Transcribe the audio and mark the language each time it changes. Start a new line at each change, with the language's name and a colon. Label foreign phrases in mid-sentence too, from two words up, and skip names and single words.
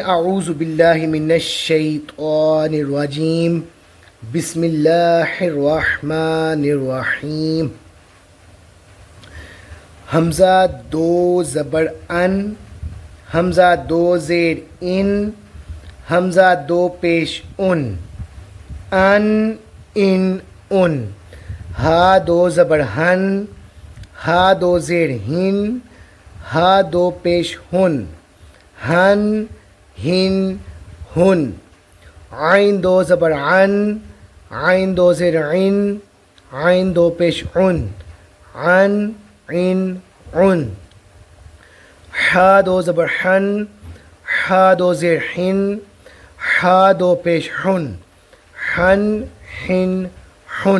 Arabic: اعوذ باللہ من الشیطان الرجیم، بسم اللہ الرحمن الرحیم۔
Urdu: حمزہ 2 زبر ان، حمزہ 2 زیر ان، حمزہ 2 پیش ان، ان۔ ہا 2 زبر ہن، ہا 2 زیر ہن، ہا 2 پیش ہن، ہن۔ عین 2 زبر عن، عین 2 زیر عن، عین 2 پیش عن، عن۔ حا 2 زبر حن، حا 2 زیر حن، حا 2 پیش حن، حن۔